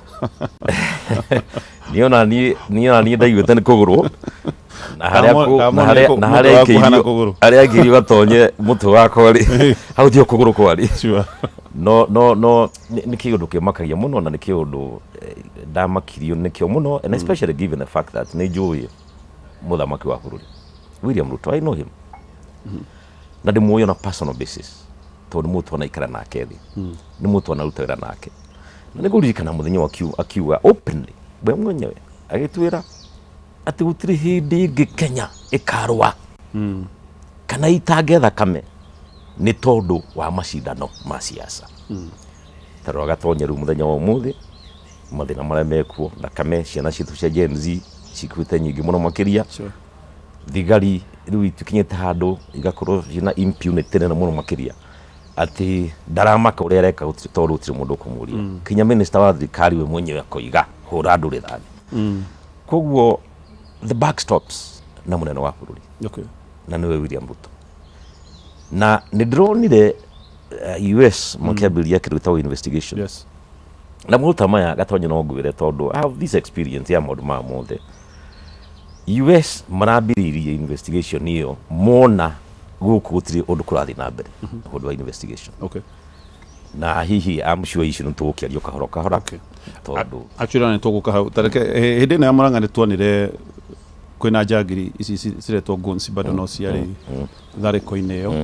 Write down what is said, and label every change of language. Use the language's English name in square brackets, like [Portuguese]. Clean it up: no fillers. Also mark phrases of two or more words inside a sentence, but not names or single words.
[Kikuyu] Niĩ ona niĩ ndaiguĩte nĩ kũgũrũ na harĩa angĩirio gatonye mũtwe wakwa rĩ hau tio kũgũrũ kwarĩ. No nĩ kĩũndũ kĩmakagia mũno na nĩ kĩũndũ ndamakirio nĩkĩo mũno, [English] and especially given the fact that [Kikuyu] nĩ njũĩ mũthamaki wa bũrũri William Ruto, [English] I know him. [Kikuyu] Na ndĩmuoĩ [English] on a personal basis [Kikuyu] tondũ nĩ mũtu anaikara nake thĩ, nĩ mũtu anaruta wĩra nake, na nĩngũririkana mũthenya akiuga openly we mwenyewe agĩtwĩra atĩ gũtirĩ hĩndĩ ĩngĩ Kenya ĩkarũa kana itange thakame nĩ tondũ wa macindano ma ciaca. Tarora gatonye rĩu mũthenya wa ũmũthĩ mathĩna marĩa mekuo, thakame ciana citũ cia Gen Z cikuĩte nyingĩ mũno makĩria, thigari rĩu itukinyĩte handũ igakorwo ciĩna impunity nene mũno makĩria, atĩ ndaramaka ũrĩa areka tondũ gũtirĩ mũndũ ũkũmũria. Kinya minister wa thirikari we mwenyewe akoiga hũra andũ rithathi. Koguo [English] the back stops [Kikuyu] na mũnene wa bũrũri. Okay. Na nĩwe William Ruto. Na nĩ ndĩronire US makĩambĩrĩria kĩndũ gĩtagwo investigation. [English] Yes. [Kikuyu] Na mũruta maya gatonye no ngwĩre tondũ [English] I have this experience [Kikuyu] ya maũndũ maya mothe. US marambĩrĩirie investigation ĩyo mona gũkũ gũtirĩ ũndũ kũrathiĩ na mbere ũndũ wa investigation. [English] Okay. [Kikuyu] Na hihi [English] I'm sure [Kikuyu] icio nĩ tũgũkĩario kahora kahora. [English] Okay. [Kikuyu] Tondũ actually nĩ tũgũka hau tareke hĩndĩ ĩno ya Murang'a nĩ tuonire kwĩna njagiri ici ciretwo guns bado no ciarĩ tharĩko-inĩ ĩyo.